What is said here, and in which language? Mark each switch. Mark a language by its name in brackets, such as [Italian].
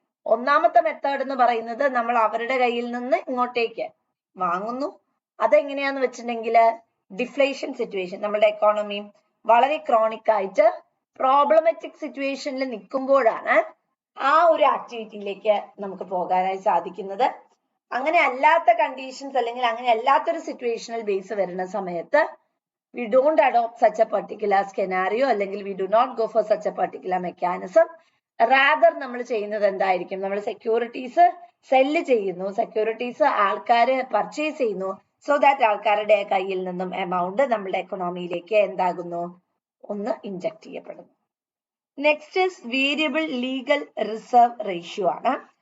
[Malayalam] ഒന്നാമത്തെ മെത്തേഡ് എന്ന് പറയുന്നത് നമ്മൾ അവരുടെ കയ്യിൽ നിന്ന് ഇങ്ങോട്ടേക്ക് വാങ്ങുന്നു. അതെങ്ങനെയാന്ന് വെച്ചിട്ടുണ്ടെങ്കിൽ ഡിഫ്ലേഷൻ സിറ്റുവേഷൻ, നമ്മുടെ എക്കോണമി വളരെ ക്രോണിക് ആയിട്ട് പ്രോബ്ലമാറ്റിക് സിറ്റുവേഷനിൽ നിൽക്കുമ്പോഴാണ് ആ ഒരു ആക്ടിവിറ്റിയിലേക്ക് നമുക്ക് പോകാനായി സാധിക്കുന്നത്. അങ്ങനെ അല്ലാത്ത കണ്ടീഷൻസ് അല്ലെങ്കിൽ അങ്ങനെ അല്ലാത്തൊരു സിറ്റുവേഷണൽ ബേസ് വരുന്ന സമയത്ത് [English] we don't adopt such a particular scenario [Malayalam] അല്ലെങ്കിൽ [English] we do not go for such a particular mechanism. [Malayalam] rather നമ്മൾ ചെയ്യുന്നത് എന്തായിരിക്കും, നമ്മൾ സെക്യൂരിറ്റീസ് സെല്ല് ചെയ്യുന്നു, സെക്യൂരിറ്റീസ് ആൾക്കാര് പർച്ചേസ് ചെയ്യുന്നു. സോ ദാറ്റ് ആൾക്കാരുടെ കയ്യിൽ നിന്നും എമൗണ്ട് നമ്മുടെ എക്കണോമിയിലേക്ക് എന്താകുന്നു, ഒന്ന് ഇൻജക്ട് ചെയ്യപ്പെടുന്നു. Next is variable legal reserve ratio ആണ്.